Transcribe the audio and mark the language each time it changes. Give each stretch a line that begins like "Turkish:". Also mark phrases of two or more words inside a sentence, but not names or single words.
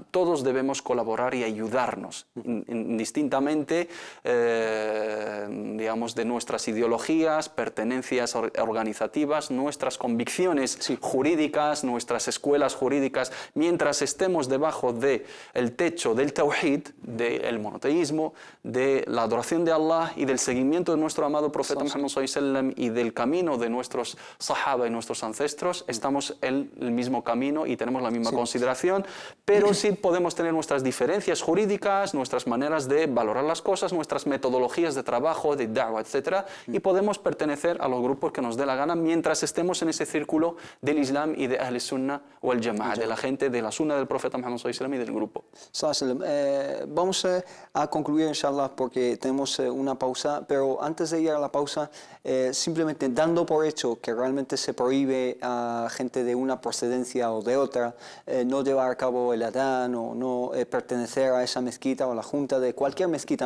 Spanish: Todos debemos colaborar y ayudarnos, indistintamente, digamos, de nuestras ideologías, pertenencias organizativas, nuestras convicciones jurídicas, nuestras escuelas jurídicas. Mientras estemos debajo del techo del tawhid, del monoteísmo, de la adoración de Allah y del seguimiento de nuestro amado profeta Muhammad
Arabic: صلى الله عليه وسلم
Spanish: y del camino de nuestros sahaba y nuestros ancestros, estamos en el mismo camino y tenemos la misma consideración, pero sí podemos tener nuestras diferencias jurídicas, nuestras maneras de valorar las cosas, nuestras metodologías de trabajo, de da'wah, etc. Y podemos pertenecer a los grupos que nos dé la gana mientras estemos en ese círculo del Islam y de
Arabic: أهل السنة
Spanish: o el Jama'a, de la gente de la Sunna del profeta Muhammad
Arabic: صلى الله عليه وسلم
Spanish: y del grupo. Vamos a concluir, inshallah, porque tenemos una pausa, pero antes de ir a la pausa, simplemente dando por hecho que realmente se prohíbe a gente de una procedencia o de otra no llevar a cabo el adán o no pertenecer a esa mezquita o a la junta de cualquier mezquita.